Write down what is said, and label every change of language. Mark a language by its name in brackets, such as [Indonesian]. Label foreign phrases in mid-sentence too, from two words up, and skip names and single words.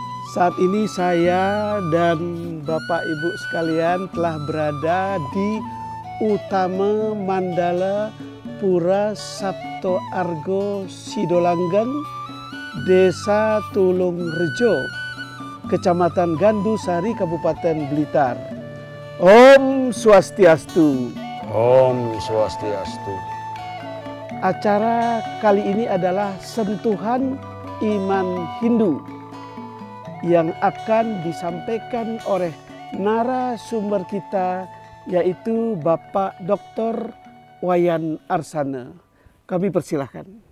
[Indonesian] Saat ini saya dan Bapak Ibu sekalian telah berada di Utama Mandala Pura Sabto Argo Sidolanggang, Desa Tulungrejo, Kecamatan Gandusari, Kabupaten Blitar. [Sanskrit] Om Swastiastu. Om Swastiastu. [Indonesian] Acara kali ini adalah sentuhan iman Hindu yang akan disampaikan oleh narasumber kita, yaitu Bapak Dr. Wayan Arsana. Kami persilahkan.